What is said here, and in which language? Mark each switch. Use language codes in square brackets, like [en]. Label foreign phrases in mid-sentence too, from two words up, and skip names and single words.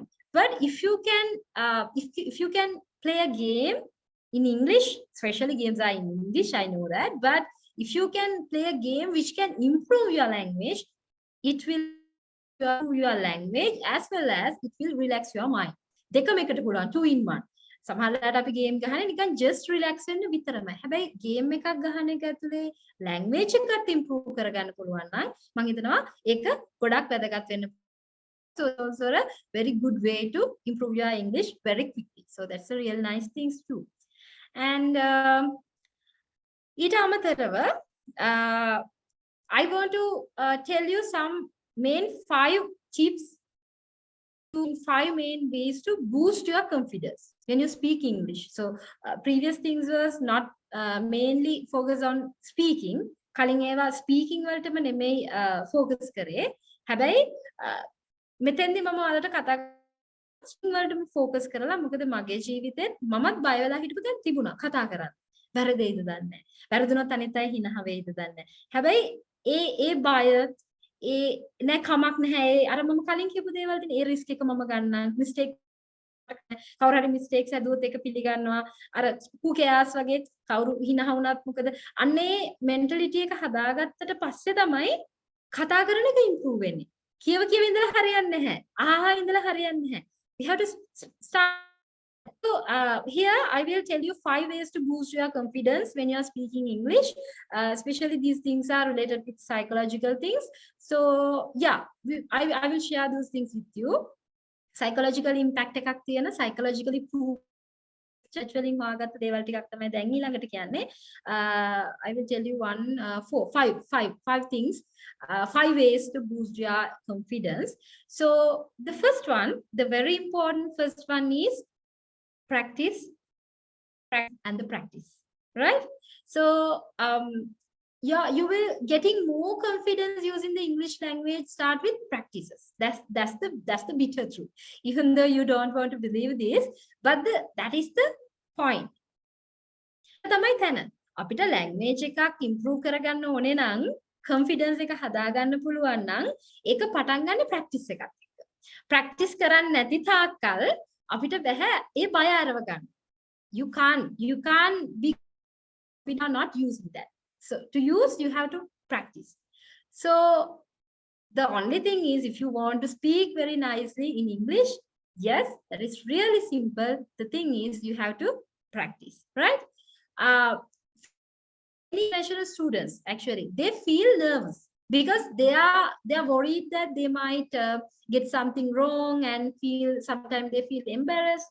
[en] But if you can play a game in English, especially games are in English, I know that, but if you can play a game which can improve your language, it will improve your language as well as it will relax your mind. [si] දෙකම එකට පුළුවන්, 2 in 1. සමහරවිට අපි ගේම් ගහන්නේ නිකන් [en] just relax [si] වෙන්න විතරමයි. හැබැයි ගේම් එකක් ගහන එක ඇතුලේ language එකත් improve කරගන්න පුළුවන් නම් මම හිතනවා ඒක ගොඩක් වැදගත් වෙන්න. [en] So also a very good way to improve your English very quickly. So that's a real nice thing too. And [si] ඊට අමතරව [en] I want to tell you some main 5 tips, 5 main ways to boost your confidence when you speak English. So previous things was not mainly focus on speaking. [si] කලින් ඒවා speaking වලටම නෙමෙයි focus කරේ. හැබැයි මෙතෙන්දි මම ඔයාලට කතා වලටම focus කරලා, මොකද මගේ ජීවිතේ මමත් බය වෙලා හිටපු දැන් තිබුණා කතා කරන්න. වැරදෙයිද දන්නේ නැහැ. වැරදුනොත් අනිත් අය හිනහ වෙයිද දන්නේ නැහැ. හැබැයි ඒ බය නෑ කමක් නැහැ. අර මම කලින් කියපු දේවල් තියෙන ඒ රිස්ක් එක මම ගන්නම්. මිස්ටේක් කවුරු හරි මිස්ටේක්ස් හැදුවොත් ඒක පිළිගන්නවා. අර [en] who cares [si] වගේ කවුරු හිනහ වුණත් මොකද අන්නේ මෙන්ටැලිටි එක හදාගත්තට පස්සේ තමයි කතා කරන එක ඉම්ප්‍රූව් වෙන්නේ. කියව ඉඳලා හරියන්නේ නැහැ. ආහා ඉඳලා හරියන්නේ නැහැ. [en] We have to start. So here I will tell you 5 ways to boost your confidence when you are speaking English. Especially these things are related with psychological things. So yeah, I will share those things with you. Psychological impact [si] එකක් තියෙන, [en] psychologically prove church [si] වලින් හොයාගත්ත දේවල් ටිකක් තමයි දැන් ඊළඟට කියන්නේ. [en] I will tell you five things, 5 ways to boost your confidence. So the first one, the very important first one is practice and the practice, right? So yeah, you will getting more confidence using the English language. Start with practices. That's the bitter truth, even though you don't want to believe this, but that is the point. [si] තමයි තැන අපිට language එකක් improve කරගන්න ඕනේ නම් confidence එක හදාගන්න පුළුවන් නම් ඒක පටන් ගන්න practice එකත් එක්ක. practice කරන්නේ නැති තාක්කල් අපිට බෑ ඒ බය අරව ගන්න. [en] You can't be, we are not using that. So to use, you have to practice. So the only thing is, if you want to speak very nicely in English, yes, that is really simple. The thing is, you have to practice, right? International students, actually, they feel nervous because they are worried that they might get something wrong and sometimes they feel embarrassed.